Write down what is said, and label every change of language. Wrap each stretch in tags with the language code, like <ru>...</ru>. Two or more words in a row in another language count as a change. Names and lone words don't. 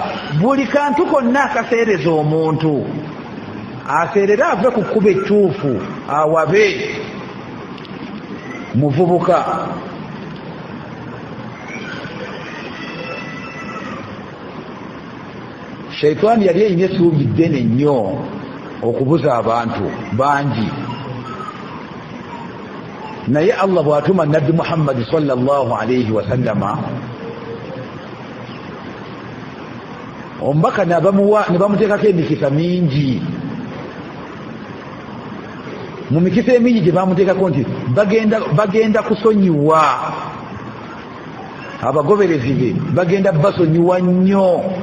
<lg>Buli kantu konna akaseereza omuntu aseerera ave ku kkuba ettuufu awabe muvubuka. Sheitaani yali eyina essuubi ddene nnyo okubuza abantu bangi, naye Allah bw'atuma Nabbi Muhammad</lg> <ar>صلى الله عليه وسلم,</ar> <lg>omubaka ne bamuteekako emikisa mingi. Mu mikisa emingi gye bamuteekako nti bagenda kusonyiwa abagoberezi be, bagenda basonyiwa nnyo.</lg>